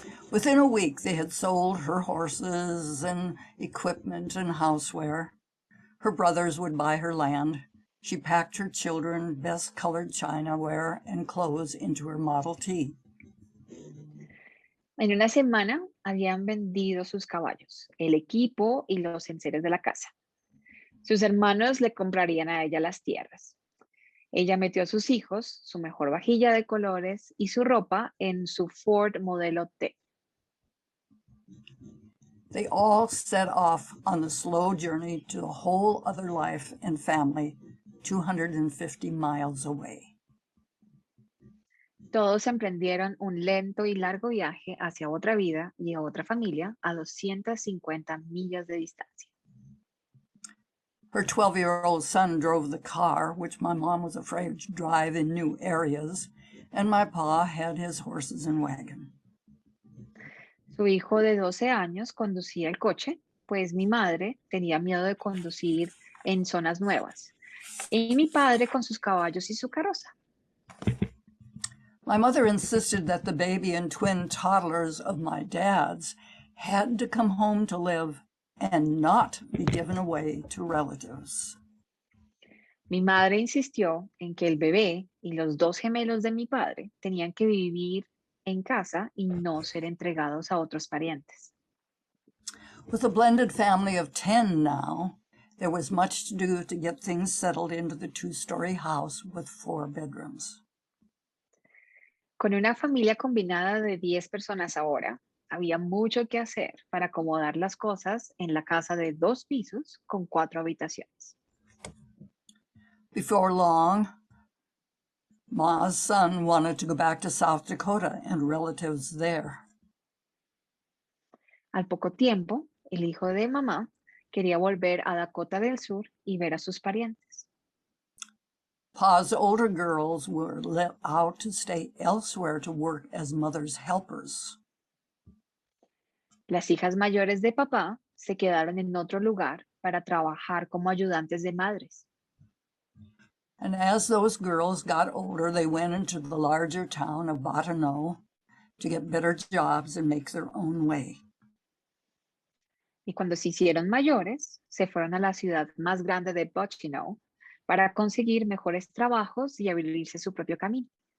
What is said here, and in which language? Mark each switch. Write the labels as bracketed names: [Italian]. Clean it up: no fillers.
[English] Within a week, they had sold her horses and equipment and houseware. Her brothers would buy her land. She packed her children best colored chinaware and clothes into her Model T. [Spanish] En una semana habían vendido sus caballos, el equipo y los enseres de la casa. Sus hermanos le comprarían a ella las tierras. Ella metió a sus hijos, su mejor vajilla de colores y su ropa en su Ford modelo T. [English] They all set off on the slow journey to a whole other life and family 250 miles away. [Spanish] Todos emprendieron un lento y largo viaje hacia otra vida y a otra familia a 250 millas de distancia. [English] Her 12-year-old son drove the car, which my mom was afraid to drive in new areas, and my pa had his horses and wagon. [Spanish] Su hijo de 12 años conducía el coche, pues mi madre tenía miedo de conducir en zonas nuevas. Y mi padre con sus caballos y su carroza. [English] My mother insisted that the baby and twin toddlers of my dad's had to come home to live and not be given away to relatives. [Spanish] Mi madre insistió en que el bebé y los dos gemelos de mi padre tenían que vivir en casa y no ser entregados a otros parientes. [English] With a blended family of 10 now, there was much to do to get things settled into the 2-story house with 4 bedrooms. [Spanish] Con una familia combinada de 10 personas ahora, había mucho que hacer para acomodar las cosas en la casa de 2 pisos con 4 habitaciones. [English] Before long, Ma's son wanted to go back to South Dakota and relatives there. [Spanish] Al poco tiempo, el hijo de mamá quería volver a Dakota del Sur y ver a sus parientes. [English] Pa's older girls were let out to stay elsewhere to work as mother's helpers. [Spanish] Las hijas mayores de papá se quedaron en otro lugar para trabajar como ayudantes de madres. [English] And as those girls got older, they went into the larger town of Bottineau to get better jobs and make their own way. [Spanish] Y cuando se hicieron mayores, se fueron a la ciudad más grande de Bottineau para conseguir mejores trabajos y abrirse su propio camino.